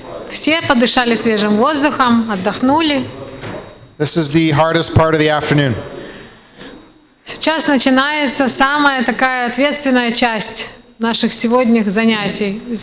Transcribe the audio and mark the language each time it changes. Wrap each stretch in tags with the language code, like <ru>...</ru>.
<ru>Все подышали свежим воздухом, отдохнули.</ru> <en>This is the hardest part of the afternoon.</en> <ru>Сейчас начинается самая такая ответственная часть наших сегодняшних занятий.</ru>